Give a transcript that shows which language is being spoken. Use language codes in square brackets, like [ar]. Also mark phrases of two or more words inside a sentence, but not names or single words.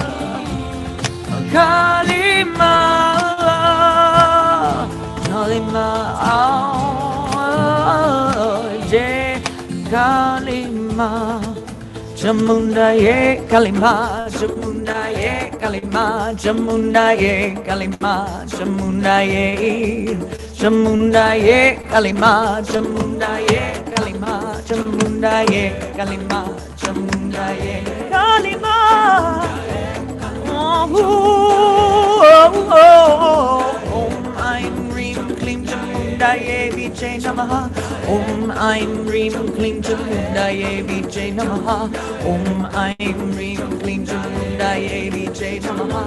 [sa] Kalima, Kalima, Jai Kalima, Chamundaye Kalima, Chamundaye Kalima, Chamundaye Kalima, Chamundaye, Chamundaye Kalima, Chamundaye Kalima, Chamundaye Kalima, Chamundaye Kalima. Om Aim Reem Klim Chamundaye Vijay Namaha. Om Aim Reem Klim Chamundaye Vijay Namaha. Om Aim Reem Klim Chamundaye Vijay Namaha.